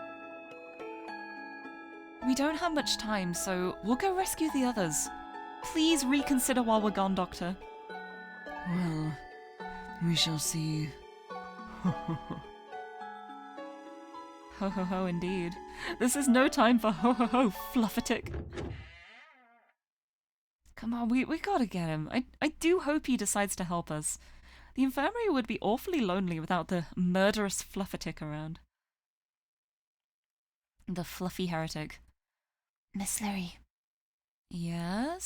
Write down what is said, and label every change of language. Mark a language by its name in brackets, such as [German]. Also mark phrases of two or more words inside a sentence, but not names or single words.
[English] We don't have much time, so we'll go rescue the others. Please reconsider while we're gone, Doctor. Well, we shall see. Ho ho ho indeed. This is no time for ho ho ho, Fluffatic. Come on, we gotta get him. I do hope he decides to help us. The infirmary would be awfully lonely without the murderous Fluffatic around. The fluffy heretic. Miss Lurie.